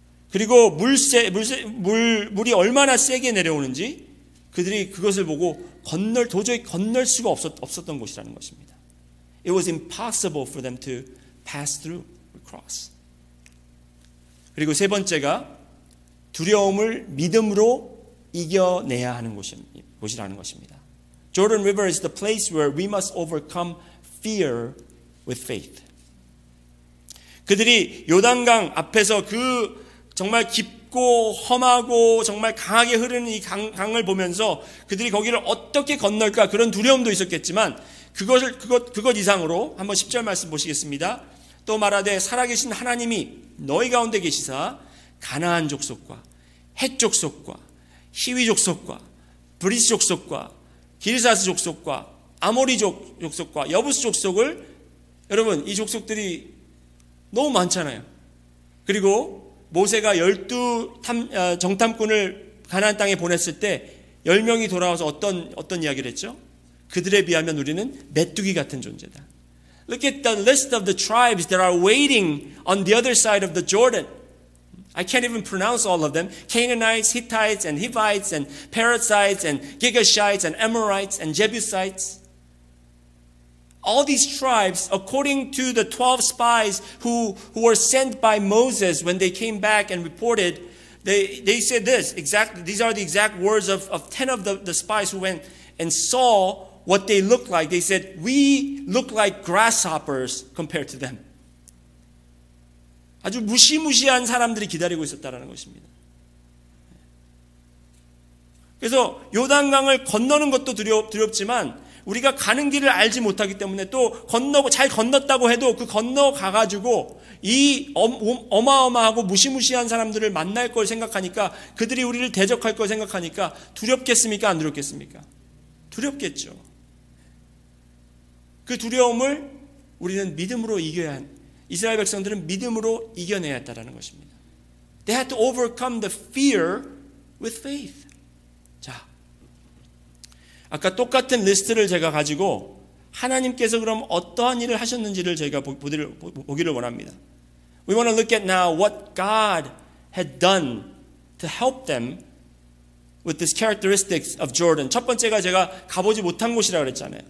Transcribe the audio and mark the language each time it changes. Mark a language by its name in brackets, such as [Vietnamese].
[Korean] 그리고 물이 얼마나 세게 내려오는지 그들이 그것을 보고 도저히 건널 수가 없었던 곳이라는 것입니다. [English] It was impossible for them to pass through or cross. [Korean] 그리고 세 번째가 두려움을 믿음으로 이겨내야 하는 곳이라는 것입니다. [English] Jordan River is the place where we must overcome fear with faith. [Korean] 그들이 요단강 앞에서 그 정말 깊고 험하고 정말 강하게 흐르는 이 강을 보면서 그들이 거기를 어떻게 건널까, 그런 두려움도 있었겠지만 그것 이상으로 한번 10절 말씀 보시겠습니다. 또 말하되 살아계신 하나님이 너희 가운데 계시사 가나안 족속과 헷 족속과 히위 족속과 브리스 족속과 기르사스 족속과 아모리 족속과 여부스 족속을, 여러분 이 족속들이 너무 많잖아요. 그리고 모세가 12 정탐꾼을 가나안 땅에 보냈을 때 10명이 돌아와서 어떤 이야기를 했죠? 그들에 비하면 우리는 메뚜기 같은 존재다. [English] Look at the list of the tribes that are waiting on the other side of the Jordan. I can't even pronounce all of them. Canaanites, Hittites, and Hivites, and Perizzites, and Girgashites, and Amorites, and Jebusites. All these tribes, according to the 12 spies who were sent by Moses when they came back and reported, they said this, these are the exact words of 10 of the spies who went and saw what they looked like. They said, we look like grasshoppers compared to them. [Korean] 아주 무시무시한 사람들이 기다리고 있었다는 것입니다. 그래서 요단강을 건너는 것도 두렵지만 우리가 가는 길을 알지 못하기 때문에 또 잘 건넜다고 해도 그 건너가가지고 이 어마어마하고 무시무시한 사람들을 만날 걸 생각하니까, 그들이 우리를 대적할 걸 생각하니까 두렵겠습니까? 안 두렵겠습니까? 두렵겠죠. 그 두려움을 우리는 믿음으로 이스라엘 백성들은 믿음으로 이겨내야 했다는 것입니다. [English] They had to overcome the fear with faith. [Korean] 자, 아까 똑같은 리스트를 제가 가지고 하나님께서 그럼 어떠한 일을 하셨는지를 저희가 보기를 원합니다. [English] We want to look at now what God had done to help them with these characteristics of Jordan. [Korean] 첫 번째가 제가 가보지 못한 곳이라고 그랬잖아요.